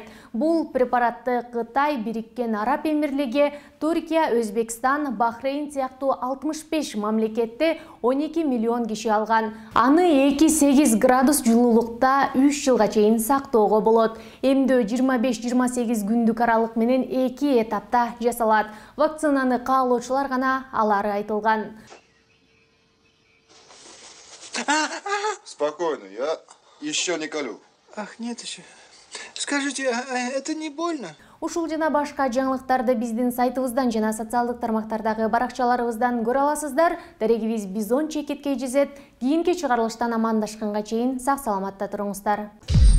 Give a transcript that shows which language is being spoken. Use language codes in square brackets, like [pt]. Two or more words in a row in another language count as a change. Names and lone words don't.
[ky] Бул препаратты Кытай, Бириккен Араб Эмирлиги, Түркия, Өзбекстан, Бахрейн сыяктуу 65 мамлекетте 12 миллион киши алган. Аны 2-8 градус жылуулукта 3 жылга чейин сактоого болот. Эмдөө 25-28 күндүк аралык менен 2 этапта жасалат. Вакцинаны каалоочулар гана алары айтылган. [ru] Спокойно, я еще не колю. Ах, нет еще. Скажите, а это не больно? [ky] Ушул жана башка жаңылыктарды биздин сайтыбыздан жана социалдык тармактардагы баракчаларыбыздан көрө аласыздар. Дарегибиз Бизон Чекеткей Жизет. Кийинки чыгарылыштан амандашканга чейин сак саламатта туруңуздар.